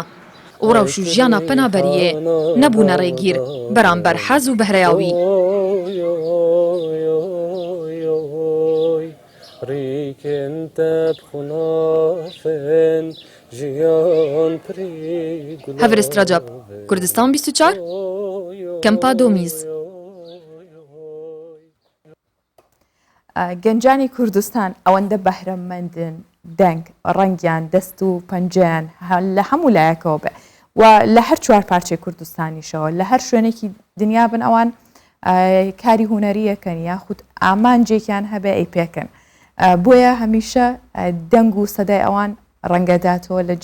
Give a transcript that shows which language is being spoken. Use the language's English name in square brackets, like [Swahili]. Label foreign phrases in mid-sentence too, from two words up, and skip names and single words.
[Kurdish] û rewş û jiyana penaberiyê nebûne rêgîr beramber hez û behreya wî. Heverist Recep, Kurdistan 24, Kempa Domîz. [Central Kurdish] گەنجانی کوردستان ئەوەندە بەهرەمەندن دەنگ ڕەنگیان دەست و پەنجیان لە هەموو لایەکەوە بێ و لە هەر چوار پارچەی کوردستانیشەوە لە هەر شوێنێکی دنیا بن ئەوان کاری هونەریەکەن یاخود ئامانجێکیان هەبێ ئەی پێکەن بۆیە هەمیشە دەنگ و سەدای ئەوان ڕەنگەداتەوە لە